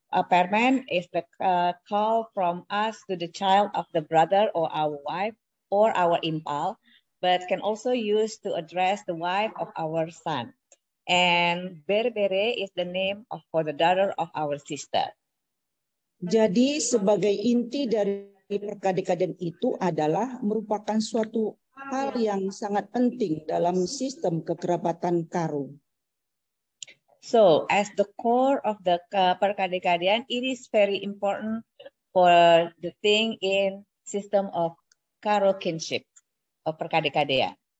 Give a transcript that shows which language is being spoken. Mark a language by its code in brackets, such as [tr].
[en] Perman is the call from us to the child of the brother or our wife or our Impal, but can also use to address the wife of our son. And Berbere is the name for the daughter of our sister. [id] Jadi sebagai inti dari perkade-kaden itu adalah merupakan suatu hal yang sangat penting dalam sistem kekerabatan Karo. [en] So as the core of the perkade-kadean, it is very important for the thing in system of Karo kinship of perkade-kadean.